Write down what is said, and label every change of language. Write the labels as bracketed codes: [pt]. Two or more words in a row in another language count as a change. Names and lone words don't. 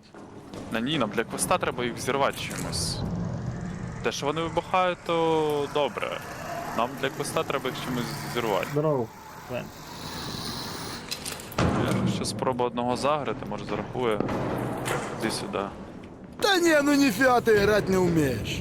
[uk] На ні, нам для квеста треба їх взірвати чимось. Те, що вони вибухають, то добре. Нам для квеста треба їх чимось зірвати. Здорово, Лен. Я ще спробую одного заграти, може зарахує. Іди сюди. [ru] Да не, ну нифига ты играть не умеешь.